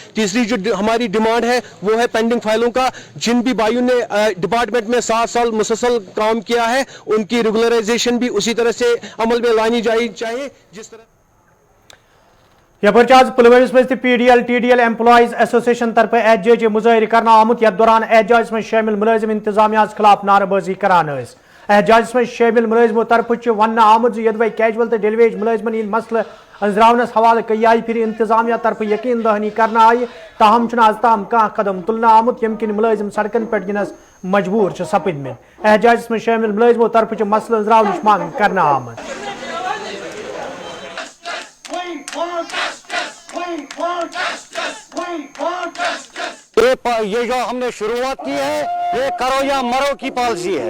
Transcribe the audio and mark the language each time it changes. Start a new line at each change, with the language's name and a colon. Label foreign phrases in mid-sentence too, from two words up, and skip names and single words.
Hindi: तीसरी जो हमारी डिमांड है वो है पेंडिंग फाइलों का। जिन भी भाइयों ने डिपार्टमेंट में 7 साल मुसलसल काम किया है उनकी रेगुलराइजेशन भी उसी तरह से अमल में लानी चाहिए जिस तरह
Kashmiri: यपर आज पुलवामा में PDL TDL एम्प्लॉइज एसोसिएशन तरफ एहतजाजी मुजाहिर करना आमुत यथ दौरान एहतजाज में शामिल मुलाजिम इंतजामिया खिलाफ नारेबाजी करान। एहतजाज में शामिल मुलाजिमों तरफ वन आमुत यदवे कैजुअल तो डेलीवेज मुलाजिमन इन मसले अंजरावनस हवाले कई फिर इंतजामिया तरफ यकीन दहानी करना आई, ताहम चुन आज ताम कह कदम तुलना आमुत यमकिन मुलाजिम सड़कन पर गिनस मजबूर सपद में। एहतजाज में शामिल मुलाजिमों तरफ मसले अंजरावनस मांग करना आमद।
Hindi: ये जो हमने शुरुआत की है ये करो या मरो की पॉलिसी है।